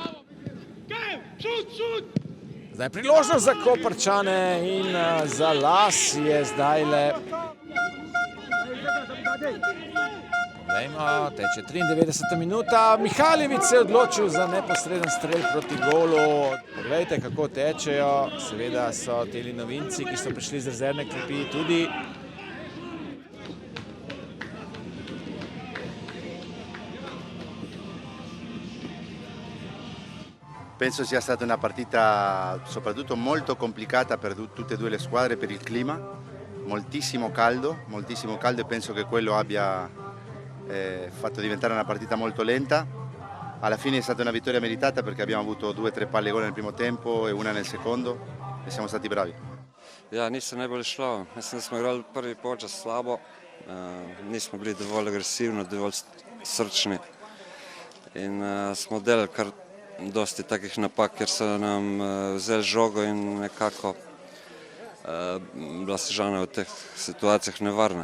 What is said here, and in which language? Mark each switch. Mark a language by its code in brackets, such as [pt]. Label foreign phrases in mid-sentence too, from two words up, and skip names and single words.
[sl] Zdaj priložnost za Koprčane in za las je zdaj le. Poglejmo, teče 93. minuta. Mihaljević se je odločil za neposreden strel proti golu. Poglejte, kako tečejo. Seveda so teli novinci, ki so prišli z rezervne klopi, tudi. [it] Penso sia stata una partita soprattutto molto complicata per tutte e due le squadre per il clima, moltissimo caldo e penso che quello abbia fatto diventare una partita molto lenta. Alla fine è stata una vittoria meritata perché abbiamo avuto 2 o 3 palle gol nel primo tempo e una nel secondo e siamo stati bravi. [sl] Ja, nisem najbolje šlo. Mislim, da smo igrali prvi polčas slabo, nismo bili dovolj agresivni, dovolj srčni in smo delali kar dosti takih napak, ker so nam vzeli žogo in nekako bila Sežana v teh situacijah nevarna.